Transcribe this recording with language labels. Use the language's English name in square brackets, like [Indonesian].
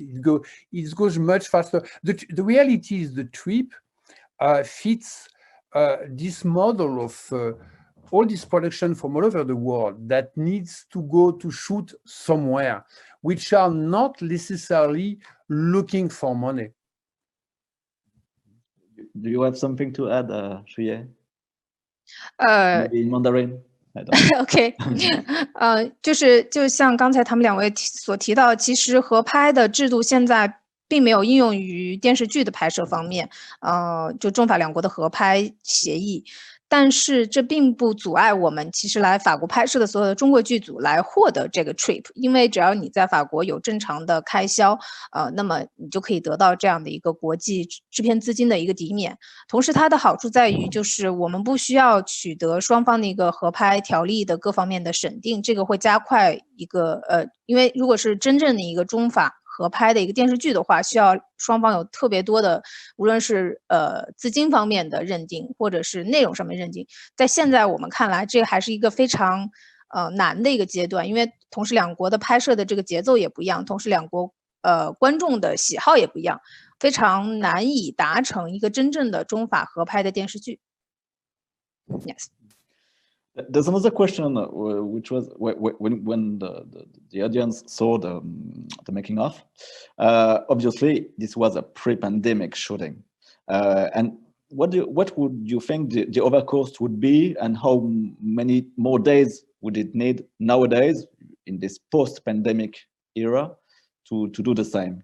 [English] It goes much faster. The reality is the trip fits this model of all this production from all over the world that needs to go to shoot somewhere, which are not necessarily looking for money. Do you have something to add, Shuye? Maybe in Mandarin? I don't know. [Chinese] OK， 就像刚才他们两位所提到，其实合拍的制度现在并没有应用于电视剧的拍摄方面，就中法两国的合拍协议。但是这并不阻碍我们其实来法国拍摄的所有的中国剧组来获得这个 trip， 因为只要你在法国有正常的开销，那么你就可以得到这样的一个国际制片资金的一个抵免。同时它的好处在于，就是我们不需要取得双方的一个合拍条例的各方面的审定，这个会加快一个因为如果是真正的一个中法合拍的一个电视剧的话，需要双方有特别多的，无论是资金方面的认定，或者是内容上面认定。在现在我们看来，这还是一个非常难的一个阶段，因为同时两国的拍摄的这个节奏也不一样，同时两国观众的喜好也不一样，非常难以达成一个真正的中法合拍的电视剧。 [English] Yes. There's another question, which was when the audience saw the making of. Obviously, this was a pre-pandemic shooting, and what would you think the overcost would be, and how many more days would it need nowadays in this post-pandemic era to do the same?